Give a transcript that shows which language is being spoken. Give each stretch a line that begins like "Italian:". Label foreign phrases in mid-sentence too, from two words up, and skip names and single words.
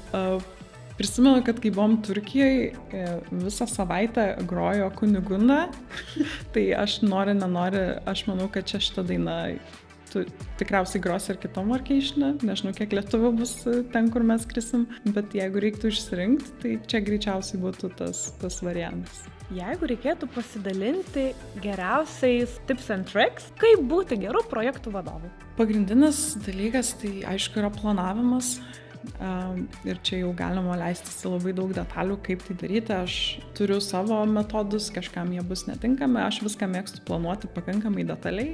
Lithuanian: Prisimenu, kad kai buvom Turkijoje, visą savaitę grojo Kunigunda, tai aš nenori, aš manau, kad čia šitą dainą tu tikriausiai gros ir kitom workation'e, nežinau, kiek lietuvių bus ten, kur mes skrisim, bet jeigu reiktų išsirinkti, tai čia greičiausiai būtų tas variantas. Jeigu reikėtų pasidalinti geriausiais
English: tips and tricks,
Lithuanian: kaip būti geru projektų vadovu? Pagrindinis dalykas, tai aišku, yra planavimas. Ir čia jau galima leistis į labai daug detalių, kaip tai daryti. Aš turiu savo metodus, kažkam jie bus netinkami, aš viską mėgstu planuoti pakankamai detaliai.